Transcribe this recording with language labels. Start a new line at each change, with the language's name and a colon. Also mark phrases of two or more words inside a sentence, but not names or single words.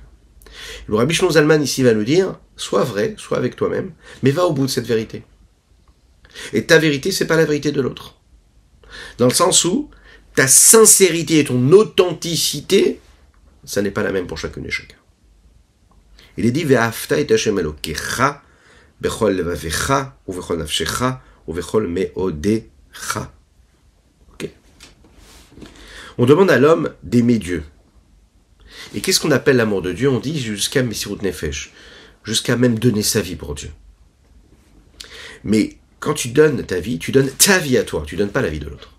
French: Le Rabbi Shlomo Zalman ici va nous dire, sois vrai, sois avec toi-même, mais va au bout de cette vérité. Et ta vérité, c'est pas la vérité de l'autre. Dans le sens où ta sincérité et ton authenticité, ça n'est pas la même pour chacune et chacun. Il est dit,
Hebrew: ואהבת את השם אלוקיך, בכל לבבך, ובכל נפשך, ובכל מאודך.
French: Ok. On demande à l'homme d'aimer Dieu. Et qu'est-ce qu'on appelle l'amour de Dieu? On dit jusqu'à
Hebrew: מסירות נפש,
French: jusqu'à même donner sa vie pour Dieu. Mais quand tu donnes ta vie à toi, tu donnes pas la vie de l'autre.